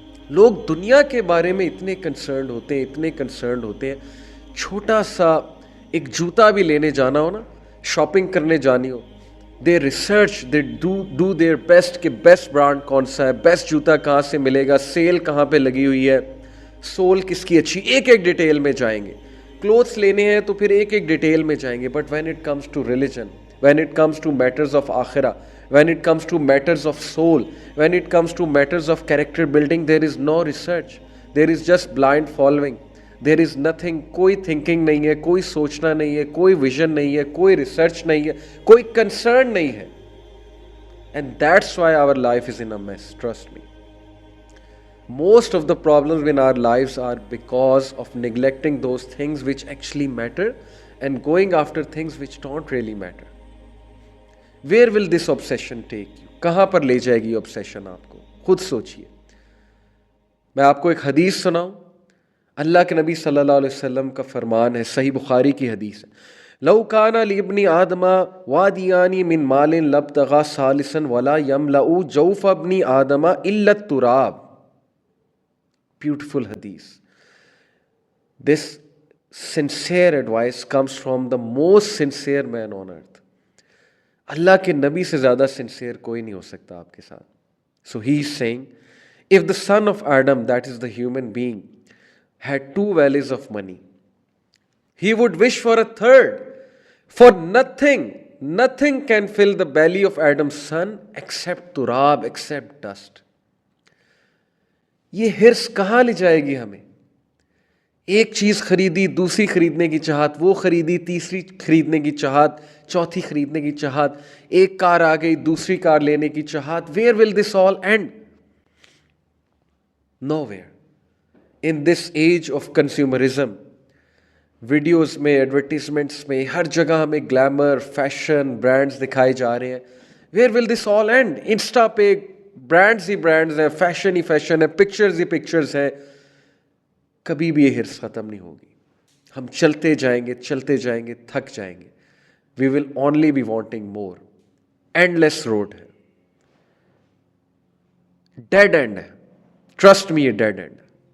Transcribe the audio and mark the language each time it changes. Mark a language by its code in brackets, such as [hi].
[ur] لوگ دنیا کے بارے میں اتنے کنسرنڈ ہوتے ہیں, اتنے کنسرنڈ ہوتے ہیں, چھوٹا سا ایک جوتا بھی لینے جانا ہو نا, شاپنگ کرنے جانی ہو, [en] they research, they do their best [ur] کہ بیسٹ برانڈ کون سا ہے, بیسٹ جوتا کہاں سے ملے گا, سیل کہاں پہ لگی ہوئی ہے, سول کس کی اچھی, ایک ایک ڈیٹیل میں جائیں گے. کلوتھس لینے ہیں تو پھر ایک ایک ڈیٹیل میں جائیں گے. [en] But when it comes to religion, when it comes to matters of akhirah, when it comes to matters of soul, when it comes to matters of character building, there is no research, there is just blind following, there is nothing. [ur] کوئی thinking نہیں ہے, کوئی سوچنا نہیں ہے, کوئی vision نہیں ہے, کوئی research نہیں ہے, کوئی concern نہیں ہے. [en] And that's why our life is in a mess, trust me. Most of the problems in our lives are because of neglecting those things which actually matter and going after things which don't really matter. Where will this obsession take you? [ur] کہاں پر لے جائے گی obsession آپ کو؟ خود سوچئے. میں آپ کو ایک حدیث سناؤں. اللہ کے نبی صلی اللہ علیہ وسلم کا فرمان ہے, صحیح بخاری کی حدیث ہے, [ar] لو کان لابن آدم وادیان من مال لابتغى ثالثا ولا يملأ جوف ابن آدم الا التراب. [en] Beautiful hadith. This sincere advice comes from the most sincere man on earth. [ur] اللہ کے نبی سے زیادہ سنسیئر کوئی نہیں ہو سکتا آپ کے ساتھ. [en] So he is saying, if the son of Adam, that is the human being, had 2 valleys of money, he would wish for a third. For nothing can fill the belly of Adam's son except turab, except dust. [ur] یہ ہرس کہاں لے جائے گی ہمیں؟ ایک چیز خریدی, دوسری خریدنے کی چاہت, وہ خریدی, تیسری خریدنے کی چاہت, چوتھی خریدنے کی چاہت, ایک کار آ گئی, دوسری کار لینے کی چاہت. [en] Where will this all end? Nowhere. In this age of consumerism, [ur] videos میں, ایڈورٹیزمنٹس میں, ہر جگہ ہمیں گلیمر, فیشن, برانڈز دکھائے جا رہے ہیں. [en] Where will this all end? [ur] Insta پہ برانڈز ہی برانڈز ہیں, فیشن ہی فیشن ہے, پکچرز ہی پکچرز ہیں. کبھی بھی یہ ہرس ختم نہیں ہوگی. ہم چلتے جائیں گے, تھک جائیں گے. [en] We will only be wanting more. Endless road [ur] ہے, ڈیڈ اینڈ ہے. [en] Trust me, [ur] یہ ڈیڈ اینڈ ہے.